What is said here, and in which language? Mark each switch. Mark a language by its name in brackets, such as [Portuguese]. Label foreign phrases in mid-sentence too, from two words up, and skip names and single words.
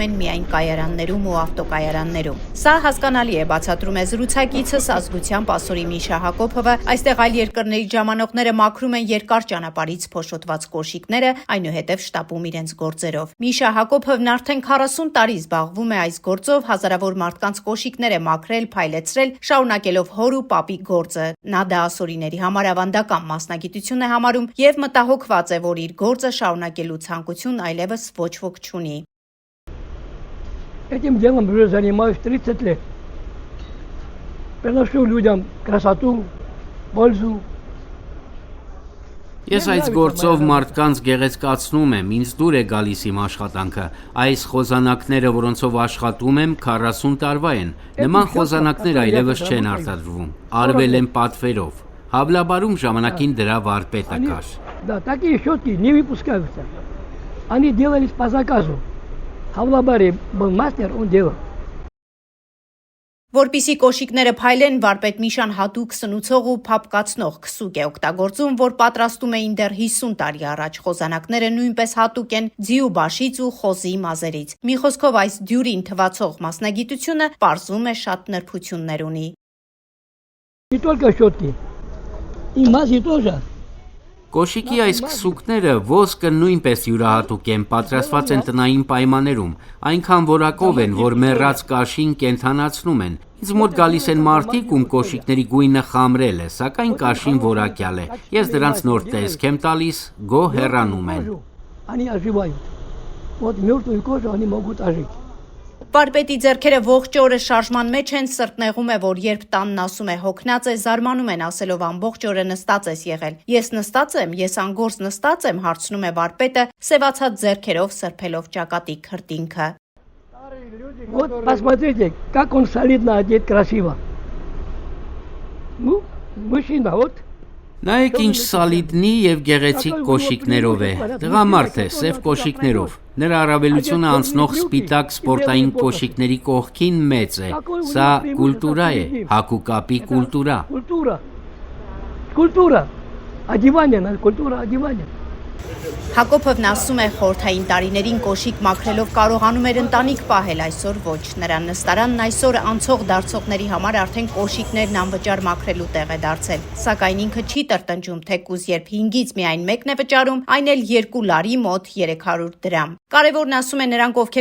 [Armenian] են միայն կայարաններում ու ավտոկայարաններում։ Սա հասկանալի է, բացատրում է զրուցակիցս ազգությամբ ասորի Միշա Հակոբովը։ Այստեղ այլ երկրների ժամանորդները մաքրում են երկար ճանապարհից փոշոտված կոշիկները, այնուհետև շտապում իրենց գործերով։ Միշա Հակոբովն արդեն 40 տարի զբաղվում է այս գործով, հազարավոր մարդկանց կոշիկներ է մաքրել, փայլեցրել, շարունակելով հոր ու պապի գործը։ Նա դա ասորիների համար ավանդական մասնագիտություն է համարում եւ մտահոգված է, որ իր գործը շարունակելու ցանկություն այլևս ոչ ոք չունի։ [Russian] Этим делом уже занимаюсь 30 лет. Приношу людям красоту, пользу. [Armenian] Ես այս գործով մարդկանց գեղեցկացնում եմ, ինձ դուր է գալիս իմ աշխատանքը։ Այս խոզանակները, որոնցով աշխատում եմ, 40 տարվա են։ Նման խոզանակներ այլևս չեն արտադրվում, արվել են պատվերով։ Հավլաբարում ժամանակին դրա վարպետը կար։ [Russian] Да, такие щетки не выпускаются. Они делались по заказу. В Havlabare был мастер, он делал. [Armenian] Որպիսի կոշիկները փայլեն, վարպետ Միշան հատուկ սնուցող ու փափկացնող քսուկ է օգտագործում, որ պատրաստում էին դեռ 50 տարի առաջ։ Խոզանակները նույնպես հատուկ են ձիու բաշից ու խոզի մազերից։ Մի խոսքով այս դյուրին թվացող մասնագիտությունը պարզում է շատ նրբություններ ունի։ [Russian] Не только щетки. И мази тоже. [Armenian] Կոշիկի այս քսուկները ոսկը նույնպես յուրահատուկ են, պատրաստված են տնային պայմաններում, այնքան որակով են, որ մեռած կաշին կենդանացնում են։ Ինձ մոտ գալիս են մարդիկ, ում կոշիկների գույնը խամրել է, սակայն կաշին որակյալ է։ Ես դրանց նոր տեսք եմ տալիս, գոհ հեռանում են։ [Russian] Они оживают. Вот мертвую кожу они могут ожить. [Armenian] Վարպետի ձեռքերը ողջ օրը շարժման մեջ են, սրտնեղում է, որ երբ տանն ասում է հոգնած է, զարմանում են ասելով ամբողջ օրը նստած ես եղել։ Ես նստած եմ, ես անգործ նստած եմ, հարցնում է վարպետը, սևացած ձեռքերով սրբելով ճակատի քրտինքը։ [Russian] Вот посмотрите, как он солидно одет, красиво. Ну, мужчина, вот. [Armenian] Նայեք ինչ սալիդնի եւ գեղեցիկ կոշիկներով է։ Տղամարդ է, սև կոշիկներով։ Նրա առավելությունը անցնող սպիտակ սպորտային կոշիկների կողքին մեծ է։ Սա կուլտուրա է, հագուկապի կուլտուրա։ [Russian] Культура. Одевание, культура одевания. [Armenian] Հակոբովն ասում է, խորհրդային տարիներին կոշիկ մաքրելով կարողանում էր ընտանիք պահել, այսօր ոչ։ Նրա նստարանն այսօր անցող դարձողների համար արդեն կոշիկներն անվճար մաքրելու տեղ է դարձել։ Սակայն ինքը չի տրտնջում, թեկուզ երբ 5-ից միայն մեկն է վճարում, այն էլ 2 լարի մոտ 300 դրամ։ Կարևորն ասում է, նրանք, ովքեր